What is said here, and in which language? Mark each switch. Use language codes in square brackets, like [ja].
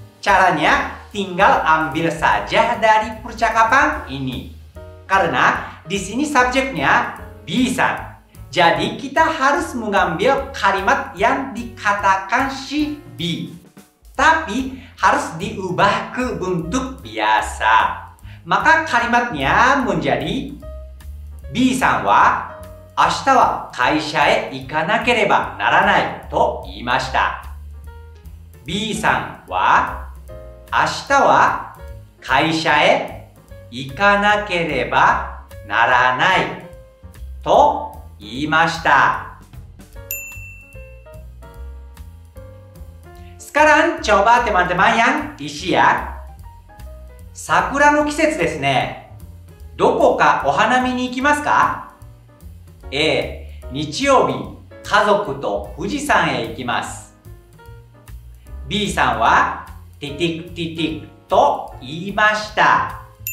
[id] Caranya tinggal ambil saja dari percakapan ini. Karena di sini subjeknya B さん.Jadi kita harus mengambil kalimat yang dikatakan si B. Tapi harus diubah ke bentuk biasa. Maka kalimatnya menjadi [ja] B さんは明日は会社へ行かなければならないと言いました。 B さんは明日は会社へ行かなければならないと言いました。 [id] Sekarang coba teman-teman yang isi ya. [ja] 桜の季節ですね。どこかお花見に行きますか？A、日曜日、家族と富士山へ行きます。 B さんはティティクティティクと言いました。